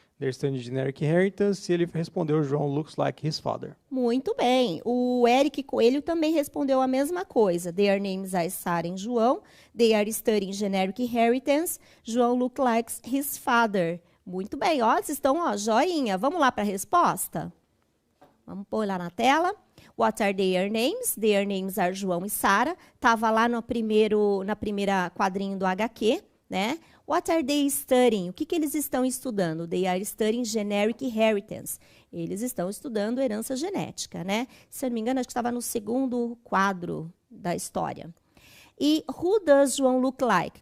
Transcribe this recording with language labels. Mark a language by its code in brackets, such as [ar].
[en] They're studying generic inheritance. [pt] E ele respondeu, [en] João looks like his father. [pt] Muito bem. O Eric Coelho também respondeu a mesma coisa. [en] Their names are Sara e João. They are studying generic inheritance. João looks like his father. [pt] Muito bem. Ó, vocês estão, ó, joinha. Vamos lá para a resposta? Vamos pôr lá na tela. [en] What are their names? Their names are João e Sara. [pt] Estava lá na primeira quadrinho do HQ, né? [en] What are they studying? [pt] O que eles estão estudando? [en] They are studying generic inheritance. [pt] Eles estão estudando herança genética, né? Se eu não me engano, acho que estava no segundo quadro da história. [en] E who does João look like?